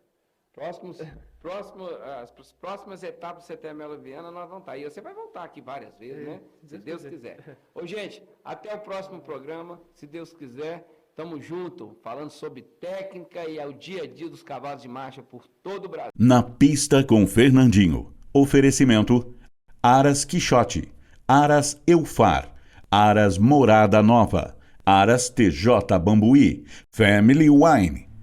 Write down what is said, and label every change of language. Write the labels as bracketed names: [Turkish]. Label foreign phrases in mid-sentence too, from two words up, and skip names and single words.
[Portuguese] As próximas etapas do CTE Melo Viana nós vamos estar aí. Você vai voltar aqui várias vezes, né? Se Deus quiser. Ô, gente, até o próximo programa, se Deus quiser. Estamos juntos, falando sobre técnica e ao dia a dia dos cavalos de marcha por todo o Brasil. Na pista com Fernandinho. Oferecimento: Aras Quixote, Aras Eufar, Aras Morada Nova, Aras TJ Bambuí, Family Wine.